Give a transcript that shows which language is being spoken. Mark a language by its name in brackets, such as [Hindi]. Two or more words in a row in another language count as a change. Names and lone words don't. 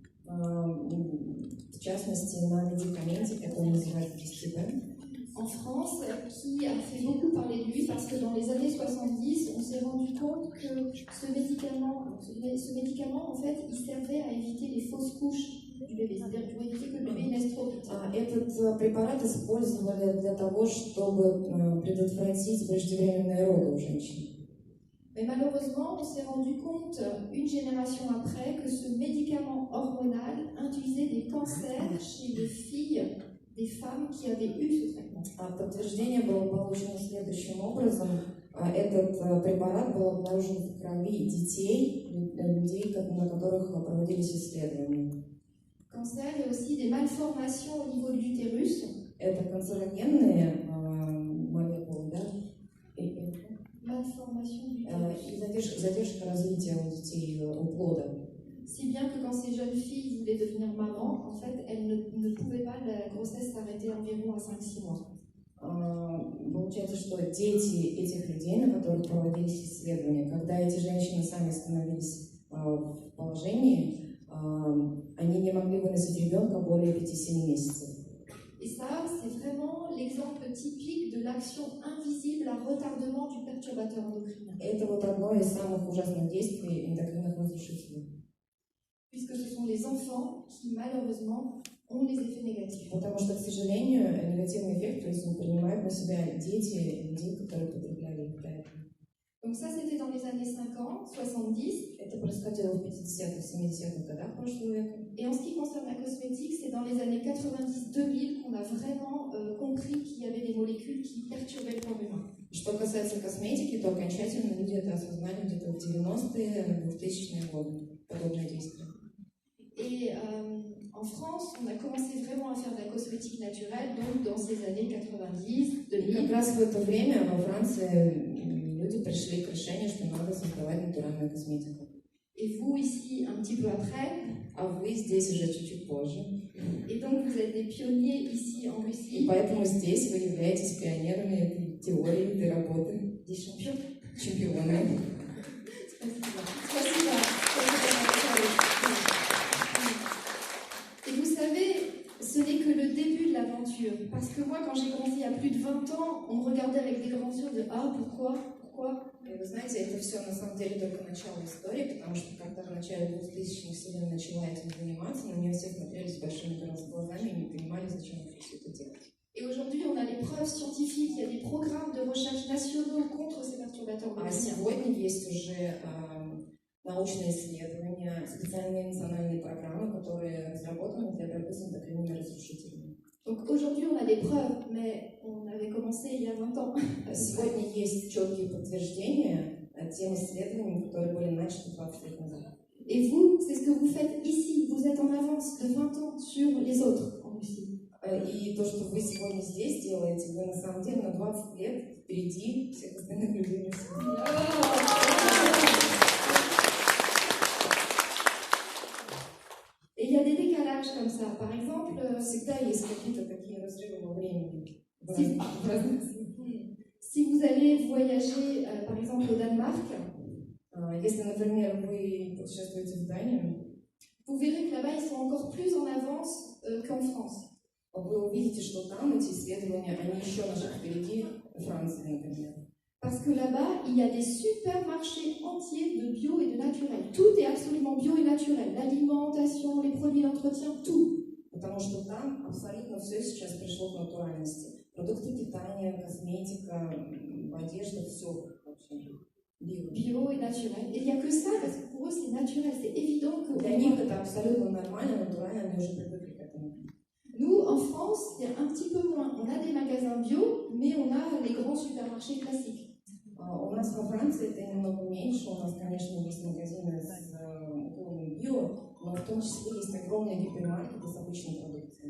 [Russian] в частности, на медикаменте, который называется Distilben. [French] En France, qui a fait beaucoup parler de lui parce que dans les années 70, on s'est rendu compte que ce médicament, en fait, il servait à éviter les fausses couches du bébé, c'est-à-dire pour éviter que le bébé naisse trop vite. [Russian] Этот препарат использовали для того, чтобы предотвратить преждевременные роды у женщин. [French] Mais malheureusement, on s'est rendu compte, une génération après, que ce médicament hormonal induisait des cancers chez les filles des femmes qui avaient eu ce traitement. [Russian] Подтверждение было получено следующим образом. Этот препарат был обнаружен в крови детей, людей, на которых проводились исследования. [French] Cancer et aussi des malformations au niveau de l'utérus. [Russian] Это канцерогенные молекулы, да? [French] Malformation du utérus. [Russian] Задержка развития у детей, у плода. [French] Si bien que quand ces jeunes filles voulaient devenir maman, en fait, elles ne pouvaient pas, la grossesse s'arrêtait environ à 5-6 mois. [Russian] Получается, что дети этих людей, на которых проводились исследования, когда эти женщины сами становились в положении, они не могли выносить ребенка более 5-7 месяцев. [French] Et ça, c'est vraiment l'exemple typique de l'action invisible à retardement du perturbateur endocrinien. [Russian] Это вот одно из самых ужасных действий эндокринных разрушителей. [French] Puisque ce sont les enfants qui, malheureusement, ont les effets négatifs. [Russian] Потому что, к сожалению, негативный эффект, то есть он принимает на себя дети, людей, которые потребляли их. [French] Donc ça, c'était dans les années 50, 70. [Russian] Это происходило в 50-х, 70-х годах прошлого века. [French] Et en ce qui concerne la cosmétique, c'est dans les années 90-2000 qu'on a vraiment compris qu'il y avait des molécules qui perturbaient le corps humain. [Russian] Что касается косметики, то окончательно люди это осознали где-то в 90-е, 2000-е годы, подобные действия. [French] Et en France, on a commencé vraiment à faire de la cosmétique naturelle, donc dans ces années 90, 2000. [Russian] Как раз в это время во Франции люди пришли к решению, что надо создавать натуральную косметику. [French] Et vous ici, un petit peu après. [Russian] А вы здесь уже чуть-чуть позже. [French] Et donc vous êtes des pionniers ici en Russie. [Russian] И поэтому здесь вы являетесь пионерами этой теории, этой работы. [French] Des champions. [Russian] Чемпионами. Спасибо. [French] Et vous savez, ce n'est que le début de l'aventure. Parce que moi, quand j'ai commencé il y a plus de 20 ans, on me regardait avec des grands yeux de « Ah, pourquoi ?» [Russian] И вы знаете, это все на самом деле только начало истории, потому что когда в начале 2000-х Вселенная начала этим заниматься, на нее все смотрели с большими глазами и не понимали, зачем все это делать. [French] Et aujourd'hui, on a les preuves scientifiques, il y a des programmes de recherche nationaux contre ces perturbateurs endocriniens. [Russian] А сегодня есть уже научные исследования, специальные национальные программы, которые разработаны для борьбы с эндокринными разрушителями. [French] Donc aujourd'hui, on a des preuves, mais on avait commencé il y a 20 ans. [Russian] Сегодня есть четкие подтверждения тем исследованиям, которые были начаты 20 лет назад. [French] Et vous, c'est ce que vous faites ici. Vous êtes en avance de 20 ans sur les autres en Russie. [Russian] И то, что вы сегодня здесь делаете, вы на самом деле на 20 лет впереди всех остальных людей в [French] Et il y a des décalages comme ça. Par exemple, [Russian] всегда есть какие-то такие разрывы во времени. [French] Si vous allez voyager, par exemple, au Danemark, [Russian] если, например, вы путешествуете в Данию, [French] vous verrez que là-bas, ils sont encore plus en avance qu'en France. [Russian] Вы увидите, что там эти исследования, они еще на шаг впереди Франции, например. [French] Parce que là-bas, il y a des supermarchés entiers de bio et de naturel. Tout est absolument bio et naturel. L'alimentation, les produits d'entretien, tout. [Russian] Потому что там абсолютно все сейчас пришло к натуральности. Продукты питания, косметика, одежда, все вообще. [French] Bio et naturel. Et il n'y a que ça, parce que pour eux, c'est naturel. C'est évident que... [Russian] Для них это абсолютно нормально, натурально, они уже привыкли к этому. [French] Nous, en France, c'est un petit peu moins. On a des magasins bio, mais on a les grands supermarchés classiques. [Russian] У нас во Франции это немного меньше. У нас, конечно, есть магазины с уклоном био, но в том числе есть огромные гипермаркеты с обычной продукцией.